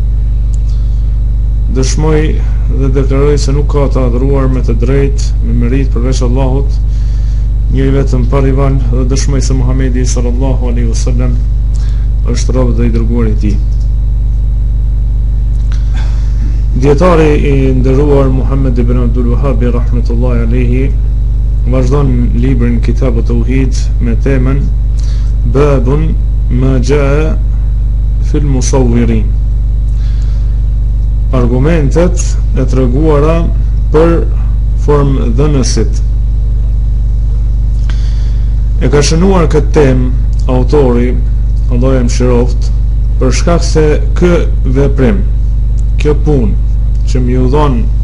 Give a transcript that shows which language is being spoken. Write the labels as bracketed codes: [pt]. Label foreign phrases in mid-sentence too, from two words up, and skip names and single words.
[sq] Dëshmoj dhe deklaroj se nuk ka të adhuruar me të drejtë me merit përveç Allahut, njëri vetëm pa rival, dhe dëshmoj se Muhamedi [ar] صلى الله عليه وسلم [sq] është rob dhe i dërguari i tij. Dietari i nderuar Muhammed ibn Abdul Wahhab [ar] رحمة الله عليه [sq] vazhdon librin Kitab at-Tauhid me temën Babun ma jaa fil musawwirin. Argumentet e treguara për formë dhënësit. E ka shënuar këtë temë autori, Allah e mëshiroft, për shkak se kë veprim, kjo punë që më dhon